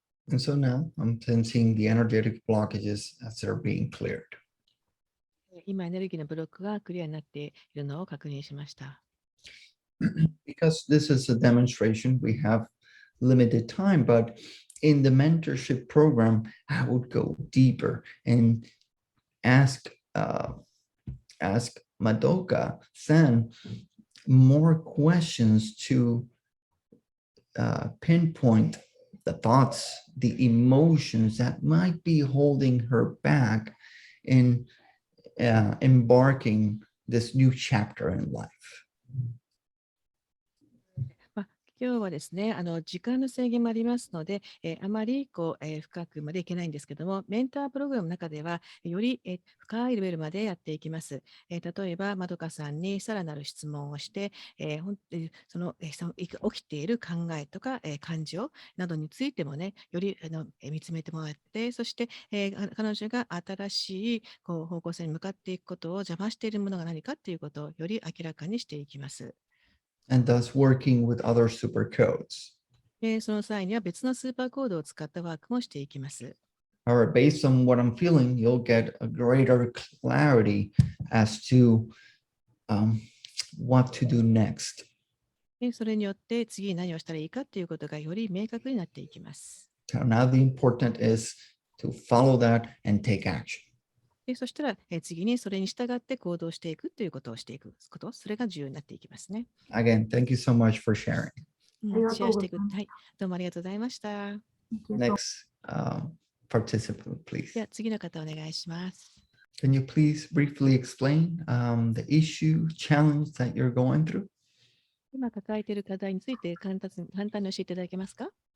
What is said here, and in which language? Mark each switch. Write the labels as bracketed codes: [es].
[en] And so now I'm sensing the energetic blockages as they're being cleared. [ja] 今、エネルギーのブロックがクリアになっているのを確認しました。 [en] Because this is a demonstration, we have limited time, but in the mentorship program, I would go deeper and ask Madoka-san more questions to pinpoint the thoughts, the emotions that might be holding her back in embarking this new chapter in life. [ja] 今日はですね、時間の制限もありますので、あまり深くまでいけないんですけども、メンタープログラムの中では、より深いレベルまでやっていきます。例えば、まどかさんにさらなる質問をして、その起きている考えとか、感情などについてもね、より見つめてもらって、そして、彼女が新しい方向性に向かっていくことを邪魔しているものが何かということをより明らかにしていきます。 [en] And thus working with other super codes. [ja] その際には別のスーパーコードを使ったワークもしていきます。 [en] However, based on what I'm feeling, you'll get a greater clarity as to what to do next. [ja] それによって次に何をしたらいいかということがより明確になっていきます。 [en] So now the important is to follow that and take action. [ja] そしたら次にそれに従って行動していくということをしていくこと、それが重要になっていきますね。 [en] Again, thank you so much for sharing. [ja] シェアしていく。はい、どうもありがとうございました。 [en] Next participant, please. [ja] では次の方お願いします。 [en] Can you please briefly explain the issue, challenge that you're going through? [ja] 今抱えている課題について簡単に教えていただけますか？